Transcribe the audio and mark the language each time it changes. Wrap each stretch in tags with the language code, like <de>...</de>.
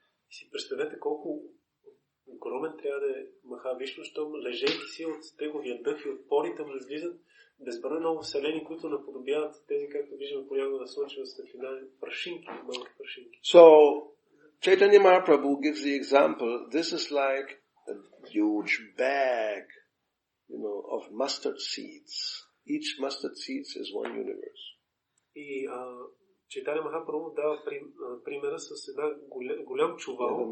<bg>Си представете колко огромен трябва да е Махавишну, щом лежейки си от неговия дъх и от порите му излизат безброй много вселени, които наподобяват тези, както виждаме понякога на слънчева светлина, прашинки, малки прашинки.</bg> <en>So, Chaitanya Mahaprabhu gives the example, this is like a huge bag, of mustard seeds. Each mustard seeds is one universe.</en> <bg>И Чайтаня Махапрабху дава примера с една голям чувал,</bg>